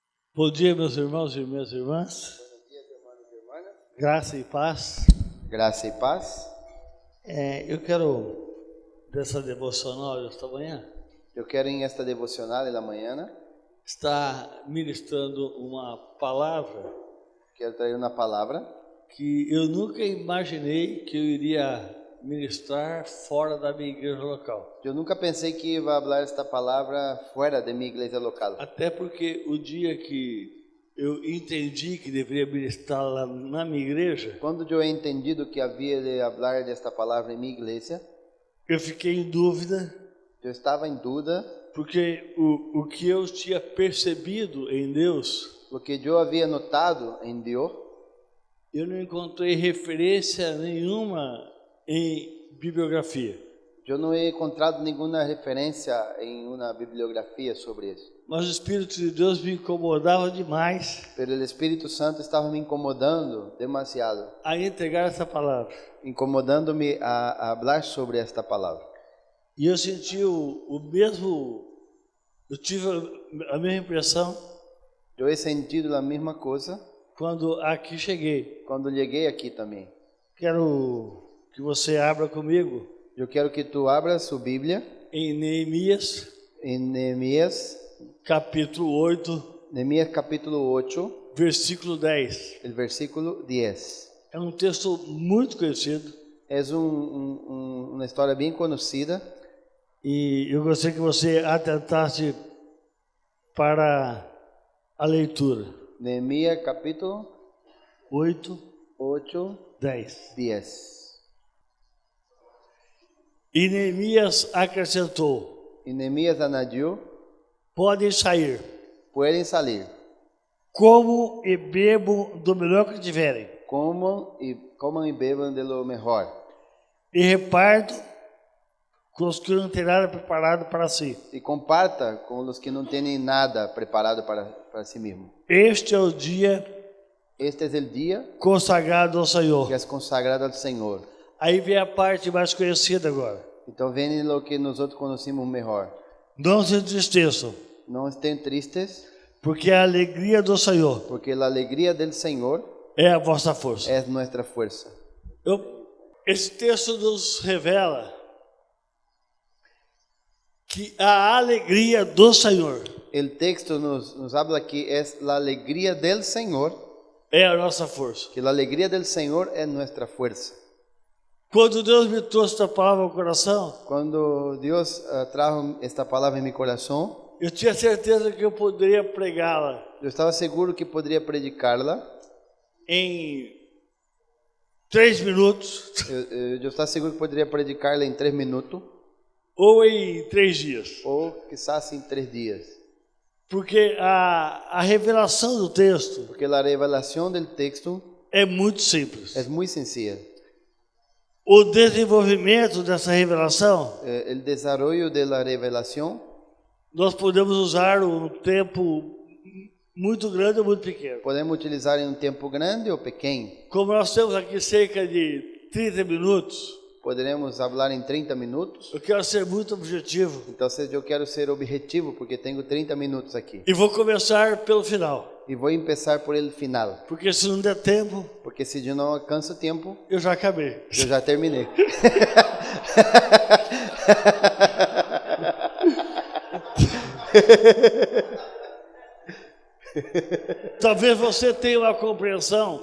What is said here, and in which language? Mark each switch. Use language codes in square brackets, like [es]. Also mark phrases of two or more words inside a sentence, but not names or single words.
[pt] Bom dia, meus irmãos e minhas irmãs. [es] Buenos días, hermanos y hermanas. [pt] Graça e paz. [es] Gracia y paz. [pt] Eu quero, dessa devocional desta manhã, [es] Yo quiero en esta devocional de la mañana, [pt] estar ministrando uma palavra [es] quiero traer una palabra [pt] que eu nunca imaginei que eu iria ministrar fora da minha igreja local. [es] Yo nunca pensé que iba a hablar esta palabra fuera de mi iglesia local. [pt] Até porque o dia que eu entendi que deveria ministrar lá na minha igreja, [es] Cuando yo he entendido que había de hablar de esta palabra en mi iglesia, [pt] eu fiquei em dúvida, [es] yo estaba en duda, [pt] porque o que eu tinha percebido em Deus, [es] lo que yo había notado en Dios, [pt] eu não encontrei referência nenhuma em bibliografia. [es] yo no he encontrado ninguna referencia en una bibliografía sobre eso. [pt] Mas o Espírito de Deus me incomodava demais [es] Pero el Espíritu Santo estaba me incomodando demasiado, [pt] a entregar essa palavra. [es] incomodándome a hablar sobre esta palabra. [pt] E eu senti o mesmo, eu tive a mesma impressão [es] Yo he sentido la misma cosa [pt] quando aqui cheguei. [es] cuando llegué aquí también. [pt] Quero que você abra comigo [es] Yo quiero que tú abras su Biblia [pt] em Neemias, [es] en Nehemías capítulo 8, [pt] versículo 10. [es] el versículo 10. [pt] É um texto muito conhecido [es] Es una historia bien conocida [pt] e eu gostaria que você atentasse para a leitura. [es] Nehemías capítulo [pt] 8, [es] 8, [pt] 10. [es] 10. [pt] E Neemias acrescentou: [es] Y Nehemías añadió, [pt] podem sair, [es] pueden salir, [pt] como e bebo do melhor que tiverem, [es] coman y beban de lo mejor, [pt] e reparto com os que não têm nada preparado para si. [es] y comparta con los que no tienen nada preparado para sí mismo. [pt] Este é o dia [es] Este es el día [pt] consagrado ao Senhor. [es] que es consagrado al Señor. [pt] Aí vem a parte mais conhecida agora. [es] Então viene lo que nosotros conocimos mejor. [pt] Não se entristeçam, [es] No estén tristes, [pt] porque a alegria do Senhor [es] porque la alegría del Señor [pt] é a vossa força. [es] es nuestra fuerza. [pt] Esse texto nos revela que a alegria do Senhor [es] El texto nos habla que es la alegría del Señor, [pt] é a nossa força. [es] que la alegría del Señor es nuestra fuerza. [pt] Quando Deus me trouxe essa palavra ao coração, [es] Cuando Dios trajo esta palabra en mi corazón, [pt] eu tinha certeza que eu poderia pregá-la [es] yo estaba seguro que podría predicarla. [pt] em 3 minutos [es] Yo estaba seguro que podría predicarla en 3 minutos [pt] ou em 3 dias. [es] o quizás en 3 días. [pt] Porque a revelação do texto [es] Porque la revelación del texto [pt] é muito simples. [es] es muy sencilla. [pt] O desenvolvimento dessa revelação, [es] El desarrollo de la revelación [pt] nós podemos usar um tempo muito grande ou muito pequeno. [es] podemos utilizar en un tiempo grande o pequeño. [pt] Como nós temos aqui cerca de 30 minutos, [es] Podremos hablar en 30 minutos. [pt] eu quero ser muito objetivo [es] Entonces yo quiero ser objetivo porque tengo 30 minutos aquí. [pt] e vou começar pelo final. [es] Y voy a empezar por el final. [pt] Porque se não der tempo, [es] Porque si yo no alcanzo tiempo, [pt] eu já acabei. [es] yo ya terminé. [pt] Talvez você tenha uma compreensão